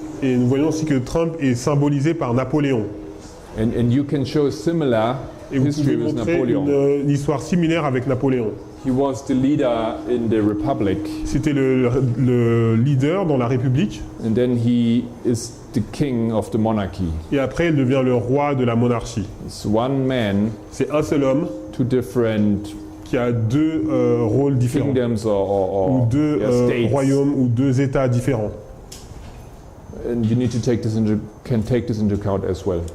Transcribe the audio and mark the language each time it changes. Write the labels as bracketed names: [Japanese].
[French] et nous voyons aussi que Trump est symbolisé par Napoléon. [English] and you can show a similar [French] Et vous [English] history [French] pouvez [English] with [French] montrer [English] Napoleon. [French] une histoire similaire avec Napoléon. [English] He was the leader in the republic, [French] C'était le leader dans la République, [English] and then he is the king of the monarchy. [French] et après il devient le roi de la monarchie. [English] It's one man, [French] C'est un seul homme [English] two different [French] qui a deux rôles différents, [English] kingdoms [French] ou [English] or [French] deux [English] states. [French] royaumes ou deux États différents. [English] And you need to take this into account as well.